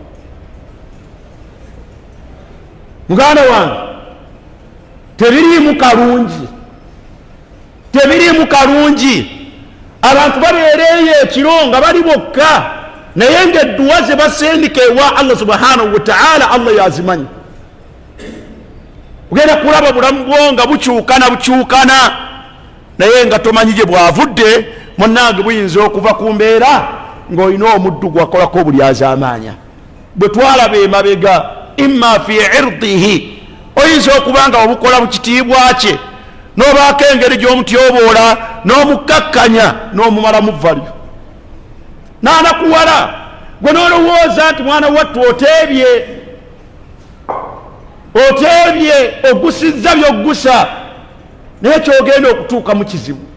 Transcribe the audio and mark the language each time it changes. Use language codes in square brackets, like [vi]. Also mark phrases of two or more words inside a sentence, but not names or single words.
[lg] Muganda wange, tebiriimu kalungi, tebiriimu kalungi abantu babeereyo ekiro nga bali bokka, naye ng'edduwa ze basendika ewa Allah [ar] سبحانه وتعالى [lg] Allah yazimanyi. Ogenda kulaba bulamu bwo nga bukyukana naye nga tomanyi gye bwavudde, munnange buyinza okuva ku mbeera ng'olina omuddu gwakolako obulyazaamaanya. Bwe twalaba emabega [ar] إما في عرضه, [lg] oyinza okuba nga obukola mu kitiibwa kye n'obaako engeri gy'omutyoboola n'omukkakkanya n'omumalamu valyo n'anakuwala, gwe n'olowooza nti mwana wattu oteebye ogusizza by'oggusa, naye kyogenda okutuuka mu kizibu.